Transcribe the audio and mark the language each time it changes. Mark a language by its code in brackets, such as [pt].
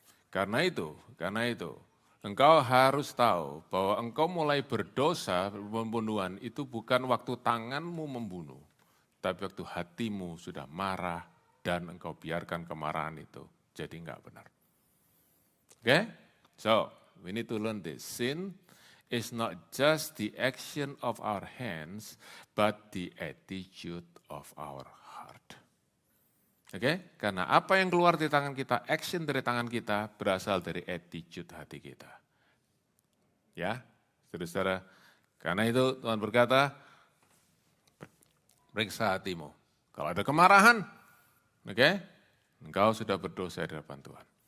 [id] Karena itu, engkau harus tahu bahwa engkau mulai berdosa, pembunuhan itu bukan waktu tanganmu membunuh, tapi waktu hatimu sudah marah dan engkau biarkan kemarahan itu jadi enggak benar. [en] Okay? So, we need to learn this. Sin is not just the action of our hands, but the attitude of our heart. Oke? [id] Karena apa yang keluar dari tangan kita, action dari tangan kita berasal dari attitude hati kita. Ya, saudara-saudara. Karena itu Tuhan berkata, periksa hatimu. Kalau ada kemarahan, oke, engkau sudah berdosa di hadapan Tuhan.